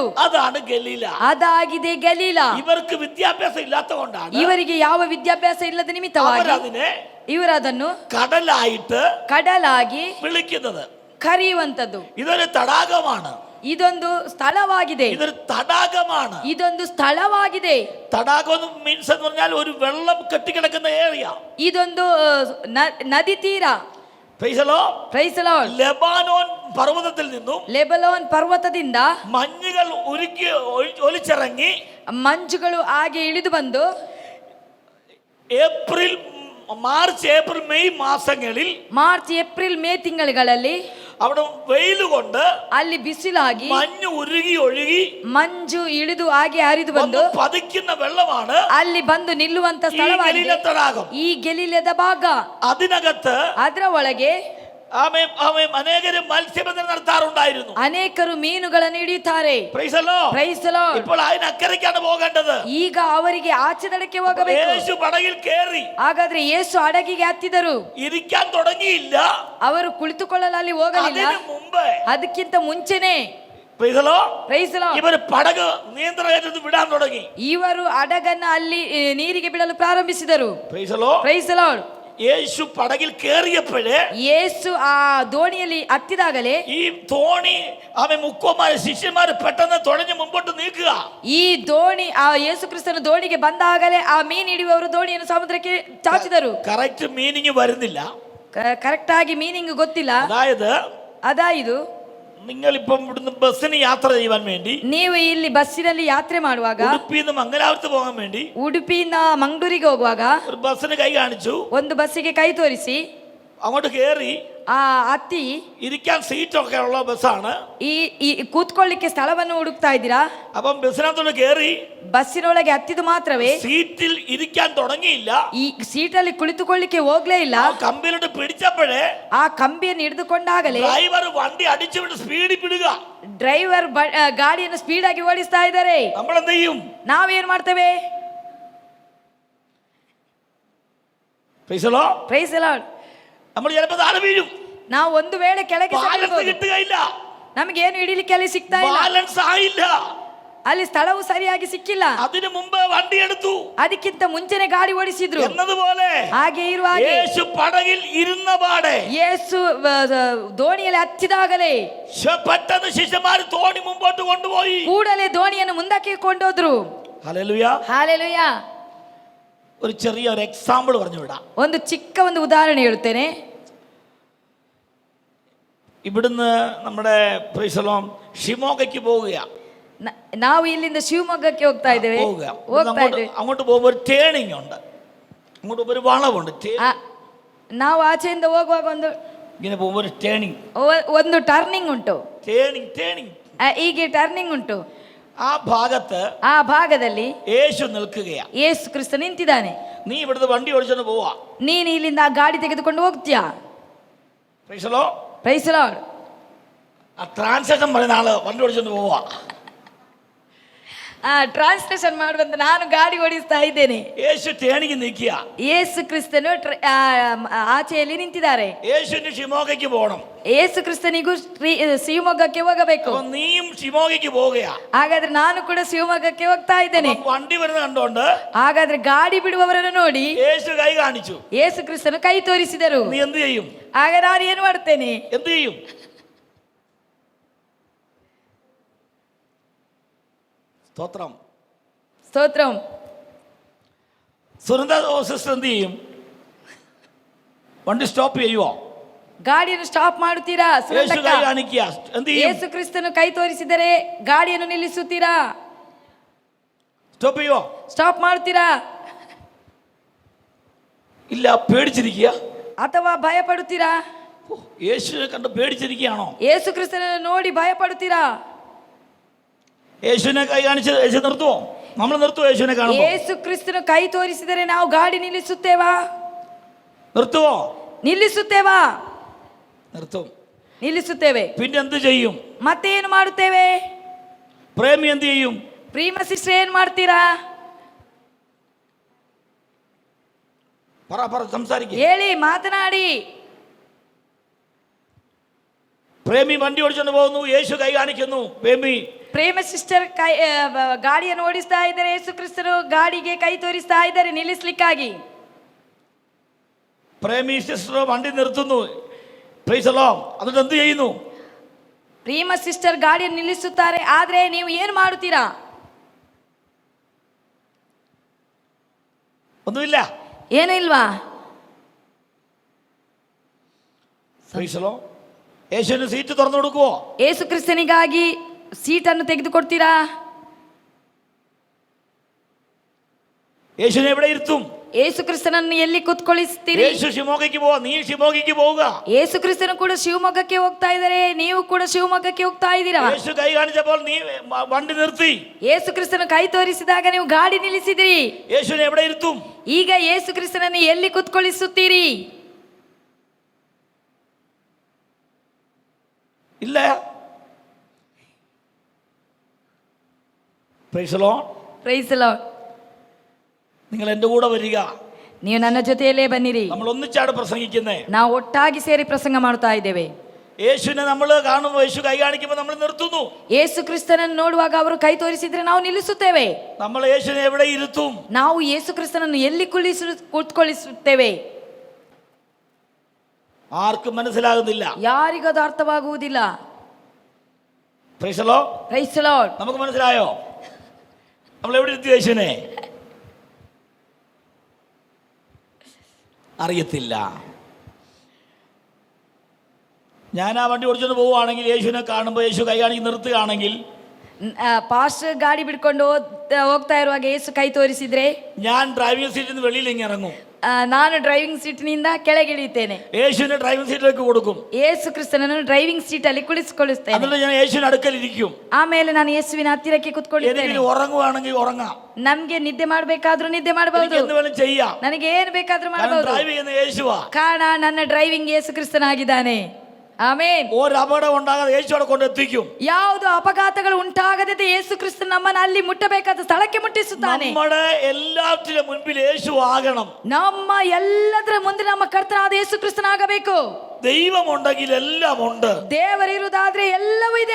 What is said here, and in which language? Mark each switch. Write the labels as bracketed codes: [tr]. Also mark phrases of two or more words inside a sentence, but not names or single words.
[ml] അതാണ് ഗലീല. [kn] ಅದಾಗಿದೆ ಗಲೀಲ. [ml] ഇവർക്ക് വിദ്യാഭ്യാസം ഇല്ലാത്തതുകൊണ്ടാണ് [kn] ಇವರಿಗೆ ಯಾವ ವಿದ್ಯಾಭ್ಯಾಸ ಇಲ್ಲದ ನಿಮಿತ್ತವಾಗಿ [ml] അവരതിനെ [kn] ಇವರು ಅದನ್ನು [ml] കടലായിട്ട് [kn] ಕಡಲಾಗಿ [ml] വിളിക്കുന്നത്. [kn] ಕರೆಯುವಂತದ್ದು. [ml] ഇതൊരു തടാകമാണ്. [kn] ಇದೊಂದು ಸ್ಥಳವಾಗಿದೆ. [ml] ഇതൊരു തടാകമാണ്. [kn] ಇದೊಂದು ಸ್ಥಳವಾಗಿದೆ. [ml] തടാകം മീൻസ് എന്ന് പറഞ്ഞാൽ ഒരു വെള്ളം കെട്ടിക്കിടക്കുന്ന ഏരിയ. [kn] ಇದೊಂದು ನದಿ ತೀರ. [en] Praise the Lord. Praise the Lord. [ml] ലെബാനോൻ പർവ്വതത്തിൽ നിന്നും [kn] ಲೆಬನೋನ್ ಪರ್ವತದಿಂದ [ml] മഞ്ഞുകൾ ഉരുക്കി ഒലിച്ചിറങ്ങി [kn] ಮಂಜುಗಳು ಹಾಗೆ ಇಳಿದು ಬಂದು [ml] മാർച്ച് ഏപ്രിൽ മെയ് മാസങ്ങളിൽ [kn] ಮಾರ್ಚ್ ಏಪ್ರಿಲ್ ಮೇ ತಿಂಗಳುಗಳಲ್ಲಿ [ml] അവിടെ വെയിൽ കൊണ്ട് [kn] ಅಲ್ಲಿ ಬಿಸಿಲಾಗಿ [ml] മഞ്ഞ് ഉരുകി ഒഴുകി [kn] ಮಂಜು ಇಳಿದು ಹಾಗೆ ಹರಿದು ಬಂದು [ml] പതിക്കുന്ന വെള്ളമാണ് [kn] ಅಲ್ಲಿ ಬಂದು ನಿಲ್ಲುವಂತ ಸ್ಥಳವಾಗಿದೆ [ml] തടാകം. [kn] ಈ ಗೆಲೀಲದ ಭಾಗ. [ml] അതിനകത്ത് [kn] ಅದರ ಒಳಗೆ [ml] അനേകരും മത്സ്യബന്ധനം നടത്താറുണ്ടായിരുന്നു. [kn] ಅನೇಕರು ಮೀನುಗಳನ್ನು ಹಿಡಿಯುತ್ತಾರೆ. [en] Praise the Lord. Praise the Lord. [ml] ഇപ്പോൾ അതിനക്കരയ്ക്കാണ് പോകേണ്ടത്. [kn] ಈಗ ಅವರಿಗೆ ಆಚೆ ದಡಕ್ಕೆ ಹೋಗಬೇಕು. [ml] യേശു പടകിൽ കയറി. [kn] ಹಾಗಾದ್ರೆ ಯೇಸು ಹಡಗಿಗೆ ಹತ್ತಿದರು. [ml] ഇരിക്കാൻ തുടങ്ങിയില്ല. [kn] ಅವರು ಕುಳಿತುಕೊಳ್ಳಲು ಅಲ್ಲಿ ಹೋಗಲಿಲ್ಲ. [ml] അതിനു മുമ്പേ [kn] ಅದಕ್ಕಿಂತ ಮುಂಚೆನೆ [en] Praise the Lord. Praise the Lord. [ml] ഇവർ പടക് നിയന്ത്രണത്തിൽ വിടാൻ തുടങ്ങി. [kn] ಇವರು ಹಡಗನ್ನ ಅಲ್ಲಿ ನೀರಿಗೆ ಬಿಡಲು ಪ್ರಾರಂಭಿಸಿದರು. [en] Praise the Lord. Praise the Lord. [ml] യേശു പടകിൽ കയറിയപ്പോഴേ [kn] ಯೇಸು ಆ ದೋಣಿಯಲ್ಲಿ ಹತ್ತಿದಾಗಲೇ [ml] ഈ തോണി മുക്കോമാര് ശിഷ്യന്മാര് പെട്ടെന്ന് തുഴഞ്ഞ് മുമ്പോട്ട് നീക്കുക. [kn] ಈ ದೋಣಿ ಆ ಯೇಸು ಕ್ರಿಸ್ತನ ದೋಣಿಗೆ ಬಂದಾಗಲೇ ಆ ಮೀನು ಹಿಡಿಯುವವರು ದೋಣಿಯನ್ನು ಸಮುದ್ರಕ್ಕೆ ಚಾಚಿದರು. [en] correct meaning [ml] വരുന്നില്ല. [kn] ಕರೆಕ್ಟ್ ಆಗಿ ಮೀನಿಂಗ್ ಗೊತ್ತಿಲ್ಲ. [ml] അതായത് നിങ്ങൾ ഇപ്പം ഇവിടുന്ന് ബസ്സിന് യാത്ര ചെയ്യാൻ വേണ്ടി [kn] ನೀವು ಇಲ್ಲಿ ಬಸ್ಸಿನಲ್ಲಿ ಯಾತ್ರೆ ಮಾಡುವಾಗ [ml] ഉടുപ്പിന്ന് മംഗലാപുരത്ത് പോകാൻ വേണ്ടി [kn] ಉಡುಪಿಯಿಂದ ಮಂಗಳೂರಿಗೆ ಹೋಗುವಾಗ [ml] ഒരു ബസ്സിന് കൈ കാണിച്ചു. [kn] ಒಂದು ಬಸ್ಸಿಗೆ ಕೈ ತೋರಿಸಿ [ml] അങ്ങോട്ട് കയറി [kn] ಆ ಹತ್ತಿ [ml] ഇരിക്കാൻ സീറ്റൊക്കെ ഉള്ള ബസ്സാണ്. [kn] ಈ ಕೂತ್ಕೊಳ್ಳಿಕ್ಕೆ ಸ್ಥಳವನ್ನು ಹುಡುಕ್ತಾ ಇದ್ದೀರಾ? [ml] അപ്പം ബസ്സിനകത്തോട്ട് കയറി [kn] ಬಸ್ಸಿನೊಳಗೆ ಹತ್ತಿದು ಮಾತ್ರವೇ [ml] സീറ്റിൽ ഇരിക്കാൻ തുടങ്ങിയില്ല. [kn] ಈ ಸೀಟಲ್ಲಿ ಕುಳಿತುಕೊಳ್ಳಿಕ್ಕೆ ಹೋಗ್ಲೇ ಇಲ್ಲ. [ml] കമ്പിയിലോട്ട് പിടിച്ചപ്പോഴേ [kn] ಆ ಕಂಬಿಯನ್ನು ಹಿಡಿದುಕೊಂಡಾಗಲೇ [ml] ഡ്രൈവർ വണ്ടി അടിച്ചു വിട്ട് സ്പീഡിൽ വിടുക. [kn] ಡ್ರೈವರ್ ಗಾಡಿಯನ್ನು ಸ್ಪೀಡ್ ಆಗಿ ಓಡಿಸ್ತಾ ಇದ್ದಾರೆ. [ml] നമ്മൾ എന്ത് ചെയ്യും? [kn] ನಾವೇನ್ ಮಾಡ್ತೇವೆ? [en] Praise the Lord. Praise the Lord. [ml] നമ്മൾ ചിലപ്പോൾ താഴെ വീഴും. [kn] ನಾವು ಒಂದು ವೇಳೆ ಕೆಳಗೆ [ml] ബാലൻസ് കിട്ടുകയില്ല. [kn] ನಮಗೇನು ಹಿಡಿಲಿಕ್ಕೆ ಅಲ್ಲಿ ಸಿಗ್ತಾ ಇಲ್ಲ. [ml] ബാലൻസ് ആയില്ല. [kn] ಅಲ್ಲಿ ಸ್ಥಳವು ಸರಿಯಾಗಿ ಸಿಕ್ಕಿಲ್ಲ. [ml] അതിനു മുമ്പ് വണ്ടി എടുത്തു. [kn] ಅದಕ್ಕಿಂತ ಮುಂಚೆನೆ ಗಾಡಿ ಓಡಿಸಿದ್ರು. [ml] എന്നതുപോലെ [kn] ಹಾಗೆ ಇರುವಾಗ [ml] യേശു പടകിൽ ഇരുന്ന പാടെ [kn] ಯೇಸು ದೋಣಿಯಲ್ಲಿ ಹತ್ತಿದಾಗಲೇ [ml] പെട്ടെന്ന് ശിഷ്യന്മാർ തോണി മുമ്പോട്ട് കൊണ്ടുപോയി. [kn] ಕೂಡಲೇ ದೋಣಿಯನ್ನು ಮುಂದಕ್ಕೆ ಕೊಂಡೋದ್ರು. [ml] ഹല്ലേലൂയ. [kn] ಹಾಲೆಲೂಯ. [ml] ഒരു ചെറിയ ഒരു എക്സാമ്പിൾ പറഞ്ഞു വിടാം. [kn] ಒಂದು ಚಿಕ್ಕ ಒಂದು ಉದಾಹರಣೆ ಹೇಳುತ್ತೇನೆ. [ml] ഇവിടുന്ന് നമ്മുടെ പ്രൈസലോം ഷിമോഗയ്ക്ക് പോവുക. [kn] ನಾವು ಇಲ್ಲಿಂದ ಶಿವಮೊಗ್ಗಕ್ಕೆ ಹೋಗ್ತಾ ಇದ್ದೇವೆ. [ml] അങ്ങോട്ട് പോകുമ്പോൾ ഒരു ടേണിംഗ് ഉണ്ട്, അങ്ങോട്ട് ഒരു വളവുണ്ട്. [kn] ನಾವು ಆಚೆಯಿಂದ ಹೋಗುವಾಗ [ml] ഇങ്ങനെ പോകുമ്പോൾ ഒരു ടേണിംഗ്, [kn] ಒಂದು ಟರ್ನಿಂಗ್ ಉಂಟು. [ml] ടേണിംഗ് [kn] ಹೀಗೆ ಟರ್ನಿಂಗ್ ಉಂಟು. [ml] ആ [kn] ಭಾಗದಲ್ಲಿ [ml] യേശു നിൽക്കുകയാ, [kn] ಯೇಸು ಕ್ರಿಸ್ತ ನಿಂತಿದ್ದಾನೆ. [ml] നീ ഇവിടുന്ന് വണ്ടി ഓടിച്ചോണ്ട് പോവാ, [kn] ನೀನು ಇಲ್ಲಿಂದ ಆ ಗಾಡಿ ತೆಗೆದುಕೊಂಡು ಹೋಗ್ತೀಯಾ. [en] Praise Lord, Praise Lord. [ml] ആ ട്രാൻസാക്ഷൻ പറയുന്ന ആള് വണ്ടി ഓടിച്ചോണ്ട് പോവാ, [kn] ಟ್ರಾನ್ಸ್ಲೇಷನ್ ಮಾಡುವಂತ ನಾನು ಗಾಡಿ ಓಡಿಸ್ತಾ ಇದ್ದೇನೆ. [ml] യേശു ടേണിംഗ് നിൽക്കുക, [kn] ಯೇಸು ಕ್ರಿಸ್ತನು ಆಚೆಯಲ್ಲಿ ನಿಂತಿದ್ದಾರೆ. [ml] യേശുവിന് ഷിമോഗയ്ക്ക് പോകണം, [kn] ಯೇಸು ಕ್ರಿಸ್ತನಿಗೂ ಶಿವಮೊಗ್ಗಕ್ಕೆ ಹೋಗಬೇಕು. [ml] നീയും ഷിമോഗയ്ക്ക് പോവുകയാ. [kn] ಹಾಗಾದ್ರೆ ನಾನು ಕೂಡ ಶಿವಮೊಗ್ಗಕ್ಕೆ ಹೋಗ್ತಾ ಇದ್ದೇನೆ. [ml] വണ്ടി വരുന്ന കണ്ടോണ്ട് [kn] ಹಾಗಾದ್ರೆ ಗಾಡಿ ಬಿಡುವವರನ್ನು ನೋಡಿ [ml] യേശു ಕೈ കാണിച്ചു, [kn] ಯೇಸು ಕ್ರಿಸ್ತನು ಕೈ ತೋರಿಸಿದರು. [ml] നീ എന്ത് ചെയ്യും? [kn] ಆಗ ನಾನು ಏನು ಮಾಡ್ತೇನೆ? [ml] എന്ത് ചെയ്യും? സ്തോത്രം, [kn] ಸ್ತೋತ್ರಂ. [ml] സുനന്ദ സിസ്റ്റർ എന്ത് ചെയ്യും? വണ്ടി സ്റ്റോപ്പ് ചെയ്യുവോ? [kn] ಗಾಡಿಯನ್ನು ಸ್ಟಾಪ್ ಮಾಡುತ್ತೀರಾ? [ml] യേശു കൈ കാണിക്കുക, എന്ത് ചെയ്യും? [kn] ಯೇಸು ಕ್ರಿಸ್ತನು ಕೈ ತೋರಿಸಿದರೆ ಗಾಡಿಯನ್ನು ನಿಲ್ಲಿಸುತ್ತೀರಾ? [ml] സ്റ്റോപ്പ് ചെയ്യുവോ? [kn] ಸ್ಟಾಪ್ ಮಾಡುತ್ತೀರಾ? [ml] ഇല്ല, പേടിച്ചിരിക്കുക. [kn] ಅಥವಾ ಭಯ ಪಡುತ್ತೀರಾ? [ml] യേശുവിനെ കണ്ട് പേടിച്ചിരിക്കുകയാണോ? [kn] ಯೇಸು ಕ್ರಿಸ್ತನನ್ನು ನೋಡಿ ಭಯ ಪಡುತ್ತೀರಾ? [ml] യേശുവിനെ കൈ കാണിച്ച് യേശു നിർത്തുവോ? നമ്മൾ നിർത്തുവോ? യേശുവിനെ കാണുമ്പോൾ [kn] ಯೇಸು ಕ್ರಿಸ್ತನು ಕೈ ತೋರಿಸಿದರೆ ನಾವು ಗಾಡಿ ನಿಲ್ಲಿಸುತ್ತೇವಾ? [ml] നിർത്തുവോ? [kn] ನಿಲ್ಲಿಸುತ್ತೇವಾ? [ml] നിർത്തും. [kn] ನಿಲ್ಲಿಸುತ್ತೇವೆ. [ml] പിന്നെ എന്ത് ചെയ്യും? [kn] ಮತ್ತೆ ಏನು ಮಾಡುತ್ತೇವೆ? [ml] പ്രേമി എന്ത് ചെയ്യും? [kn] ಪ್ರೇಮ ಸಿಸ್ಟರ್ ಏನ್ ಮಾಡ್ತೀರಾ? [ml] പറ സംസാരിക്കുക, [kn] ಹೇಳಿ, ಮಾತನಾಡಿ. [ml] പ്രേമി വണ്ടി ഓടിച്ചോണ്ട് പോകുന്നു, യേശു കൈ കാണിക്കുന്നു. [kn] ಪ್ರೇಮ ಸಿಸ್ಟರ್ ಗಾಡಿಯನ್ನು ಓಡಿಸ್ತಾ ಇದ್ದಾರೆ, ಯೇಸು ಕ್ರಿಸ್ತರು ಗಾಡಿಗೆ ಕೈ ತೋರಿಸ್ತಾ ಇದ್ದಾರೆ ನಿಲ್ಲಿಸ್ಲಿಕ್ಕಾಗಿ. [ml] പ്രേമി സിസ്റ്റർ വണ്ടി നിർത്തുന്നു, [en] Praise Lord. [ml] എന്നിട്ട് എന്ത് ചെയ്യുന്നു? [kn] ಪ್ರೇಮ ಸಿಸ್ಟರ್ ಗಾಡಿಯನ್ನು ನಿಲ್ಲಿಸುತ್ತಾರೆ. ಆದ್ರೆ ನೀವು ಏನು ಮಾಡುತ್ತೀರಾ? [ml] ഒന്നുമില്ല, [kn] ಏನು ಇಲ್ವಾ? [en] Praise Lord. [ml] യേശുവിന് സീറ്റ് തുറന്നു കൊടുക്കുവോ? [kn] ಯೇಸು ಕ್ರಿಸ್ತನಿಗಾಗಿ ಸೀಟನ್ನು ತೆಗೆದುಕೊಡ್ತೀರಾ? [ml] യേശുവിനെ എവിടെ ഇരുത്തും? [kn] ಯೇಸು ಕ್ರಿಸ್ತನನ್ನು ಎಲ್ಲಿ ಕೂತ್ಕೊಳ್ಳಿಸ್ತೀರಿ? [ml] യേശು ಶಿವಮೊಗ್ಗಕ್ಕೆ പോവാ, ನೀ ಶಿವಮೊಗ್ಗಕ್ಕೆ പോവുക. [kn] ಯೇಸು ಕ್ರಿಸ್ತನು ಕೂಡ ಶಿವಮೊಗ್ಗಕ್ಕೆ ಹೋಗ್ತಾ ಇದ್ದಾರೆ, ನೀವು ಕೂಡ ಶಿವಮೊಗ್ಗಕ್ಕೆ ಹೋಗ್ತಾ ಇದ್ದೀರಾ. [ml] യേശു കൈ കാണിച്ചപ്പോൾ നീ വണ്ടി നിർത്തി. [kn] ಯೇಸು ಕ್ರಿಸ್ತನು ಕೈ ತೋರಿಸಿದಾಗ ನೀವು ಗಾಡಿ ನಿಲ್ಲಿಸಿದಿರಿ. [ml] യേശുവിനെ എവിടെ ഇരുത്തും? [kn] ಈಗ ಯೇಸು ಕ್ರಿಸ್ತನನ್ನು ಎಲ್ಲಿ ಕೂತ್ಕೊಳ್ಳಿಸುತ್ತೀರಿ? [ml] ഇല്ല. [en] Praise Lord. Praise Lord. [ml] നിങ്ങൾ എൻ്റെ കൂടെ വരിക, [kn] ನೀವು ನನ್ನ ಜೊತೆಯಲ್ಲೇ ಬನ್ನಿರಿ. [ml] നമ്മൾ ഒന്നിച്ചാണ് പ്രസംഗിക്കുന്നേ. [kn] ನಾವು ಒಟ್ಟಾಗಿ ಸೇರಿ ಪ್ರಸಂಗ ಮಾಡ್ತಾ ಇದ್ದೇವೆ. [ml] യേശുവിനെ നമ്മൾ കാണുമ്പോൾ, യേശു കൈ കാണിക്കുമ്പോൾ നമ്മൾ നിർത്തുന്നു. [kn] ಯೇಸು ಕ್ರಿಸ್ತನನ್ನು ನೋಡುವಾಗ ಅವರು ಕೈ ತೋರಿಸಿದ್ರೆ ನಾವು ನಿಲ್ಲಿಸುತ್ತೇವೆ. [ml] നമ്മൾ യേശുവിനെ എവിടെ ഇരുത്തും? [kn] ನಾವು ಯೇಸು ಕ್ರಿಸ್ತನನ್ನು ಎಲ್ಲಿ ಕೂತ್ಕೊಳ್ಳಿಸುತ್ತೇವೆ? [ml] ആർക്കും മനസ്സിലാകുന്നില്ല, [kn] ಯಾರಿಗೂ ಅದು ಅರ್ಥವಾಗುವುದಿಲ್ಲ. [en] Praise Lord. Praise Lord. [ml] നമുക്ക് മനസ്സിലായോ നമ്മൾ എവിടെ ഇരുത്തി യേശുവിനെ? അറിയത്തില്ല. ഞാൻ ആ വണ്ടി ഓടിച്ചോണ്ട് പോവുകയാണെങ്കിൽ, യേശുവിനെ കാണുമ്പോൾ യേശു കൈ കാണിച്ച് നിർത്തുകയാണെങ്കിൽ, [kn] ಪಾಸ್ಟರ್ ಗಾಡಿ ಬಿಡ್ಕೊಂಡು ಹೋಗ್ತಾ ಇರುವಾಗ ಯೇಸು ಕೈ ತೋರಿಸಿದ್ರೆ [ml] ഞാൻ ഡ്രൈവിംഗ് സീറ്റിൽ നിന്ന് വെളിയിൽ ഇങ്ങനെ ഇറങ്ങും. [kn] ನಾನು ಡ್ರೈವಿಂಗ್ ಸೀಟ್ನಿಂದ ಕೆಳಗಿಳಿಯುತ್ತೇನೆ. [ml] യേശുവിനെ ഡ്രൈവിംഗ് സീറ്റിലേക്ക് കൊടുക്കും. [kn] ಯೇಸು ಕ್ರಿಸ್ತನನ್ನು [en] driving seat [kn] ಅಲ್ಲಿ ಕುಳಿಸಿಕೊಳ್ಳುತ್ತೇನೆ. [ml] എന്നിട്ട് ഞാൻ യേശുവിನ അടുക്കൽ ഇരിക്കും. [kn] ಆಮೇಲೆ ನಾನು ಯೇಸುವಿನ ಹತ್ತಿರಕ್ಕೆ ಕೂತ್ಕೊಳ್ಳುತ್ತೇನೆ. [ml] എനിക്ക് ഉറങ്ങുവാണെങ്കിൽ ഉറങ്ങാം, [kn] ನಮ್ಗೆ ನಿದ್ದೆ ಮಾಡಬೇಕಾದ್ರೂ ನಿದ್ದೆ ಮಾಡಬಹುದು, [ml] എന്ത് വേണം ചെയ്യാം. [kn] ನನಗೆ ಏನು ಬೇಕಾದ್ರೂ ಮಾಡಬಹುದು. [ml] ഡ്രൈവ് ചെയ്യുന്ന യേശുവാ. [kn] ಕಾರಣ ನನ್ನ ಡ್ರೈವಿಂಗ್ ಯೇಸು ಕ್ರಿಸ್ತನಾಗಿದ್ದಾನೆ. ಆಮೇನ್. [ml] ഒരു അപകടം ഉണ്ടാകാതെ യേശു അവിടെ കൊണ്ടെത്തിക്കും. [kn] ಯಾವುದು ಅಪಘಾತಗಳು ಉಂಟಾಗದೆ ಯೇಸು ಕ್ರಿಸ್ತ ನಮ್ಮನ್ನು ಅಲ್ಲಿ ಮುಟ್ಟಬೇಕಾದ ಸ್ಥಳಕ್ಕೆ ಮುಟ್ಟಿಸುತ್ತಾನೆ. [ml] നമ്മുടെ എല്ലാത്തിനും മുൻപിൽ യേശു ആകണം. [kn] ನಮ್ಮ ಎಲ್ಲದರ ಮುಂದೆ ನಮ್ಮ ಕರ್ತನಾದ ಯೇಸು ಕ್ರಿಸ್ತನಾಗಬೇಕು. [ml] ദൈവമുണ്ടെങ്കിൽ എല്ലാം ഉണ്ട്. [kn] ದೇವರಿರುವುದಾದ್ರೆ ಎಲ್ಲವೂ ಇದೆ.